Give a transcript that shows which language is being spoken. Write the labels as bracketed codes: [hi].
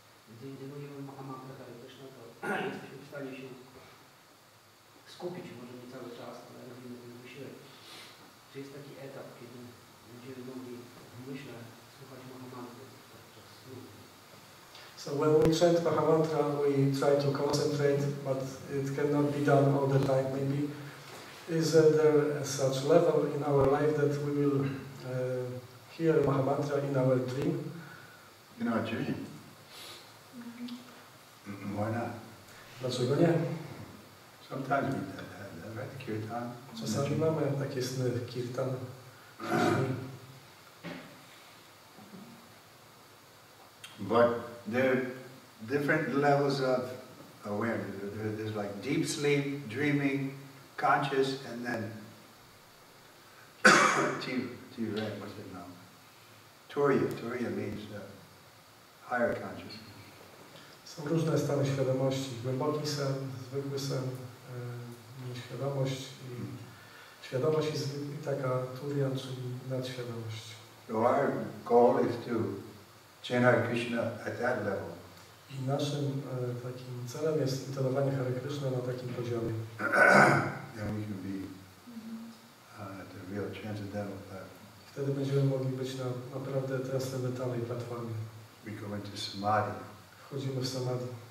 [pl] Gdy mówimy Mahamantra Hare Kryszna, to jesteśmy w stanie się skupić, może nie cały czas, ale robimy ten wysiłek. Czy jest taki etap, kiedy będziemy mogli w myśle słuchać Mahamantry podczas snu? [en] So when we chant Mahamantra, we try to concentrate, but it cannot be done all the time. Maybe is there such level in our life that we will hear Mahamantra in our dream? In our dream? Why not? [pl] Dlaczego nie? [en] Sometimes we have that, right? Kirtan. [pl] Czasami mamy takie sny, kirtan. [en] But there are different levels of awareness. There's like deep sleep, dreaming, conscious, and then TvS, what's it now? Turiya means higher consciousness. [pl] Są różne stany świadomości. Głęboki sen, zwykły sen, nieświadomość i świadomość i taka turiya, czyli nadświadomość. [en] So our goal is to chant Hare Krishna at that level. [pl] I naszym takim celem jest intonowanie Hare Kryszna na takim poziomie. [en] Then we can be at the real transcendental platform. [pl] Wtedy będziemy mogli być na naprawdę transcendentalnej platformie. [en] We go into samadhi. [pl] Wchodzimy w samadhi.